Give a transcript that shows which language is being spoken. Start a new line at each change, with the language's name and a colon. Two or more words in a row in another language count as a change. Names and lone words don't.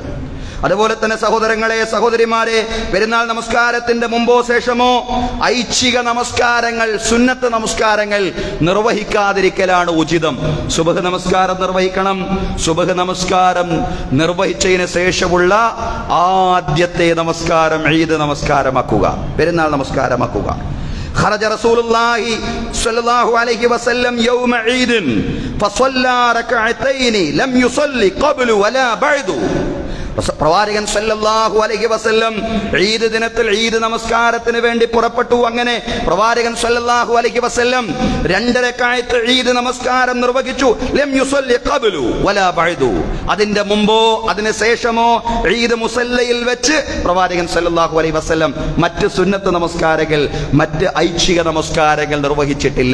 Malayalam: അതുപോലെ തന്നെ സഹോദരങ്ങളെ, സഹോദരിമാരെ, പെരുന്നാൾ നമസ്കാരത്തിന്റെ മുമ്പോ ശേഷമോ ഐച്ഛിക നമസ്കാരങ്ങൾ, സുന്നത്ത് നമസ്കാരങ്ങൾ നിർവഹിക്കാതിരിക്കലാണ് ഉചിതം. സുബഹ് നമസ്കാരം നിർവഹിക്കണം. സുബഹ് നമസ്കാരം നിർവഹിച്ചതിന് ശേഷമുള്ള ആദ്യത്തെ നമസ്കാരം ഈദ് നമസ്കാരമാക്കുക, പെരുന്നാൾ നമസ്കാരമാക്കുക.
Arabic: خرج رسول الله صلى الله عليه وسلم يوم عيد فصلى ركعتين لم يصلي قبل ولا بعد.
Malayalam: പ്രവാചകൻ
Arabic: صلى الله عليه وسلم
Malayalam: ഈദ് ദിനത്തിൽ ഈദ് നമസ്കാരത്തിന് വേണ്ടി പുറപ്പെട്ടു. അങ്ങനെ പ്രവാചകൻ
Arabic: صلى الله عليه وسلم
Malayalam: 2 റക്അത്ത് ഈദ് നമസ്കാരം നിർവഹിച്ചു.
Arabic: لم يصلي قبل ولا بعد,
Malayalam: അതിന്റെ മുമ്പോ അതിന് ശേഷമോ ഈദ് മുസല്ലയിൽ വെച്ച് പ്രവാചകൻ
Arabic: صلى الله عليه وسلم
Malayalam: മറ്റ് സുന്നത്ത് നമസ്കാരങ്ങൾ, മറ്റ് ഐച്ഛിക നമസ്കാരങ്ങൾ നിർവഹിച്ചിട്ടില്ല.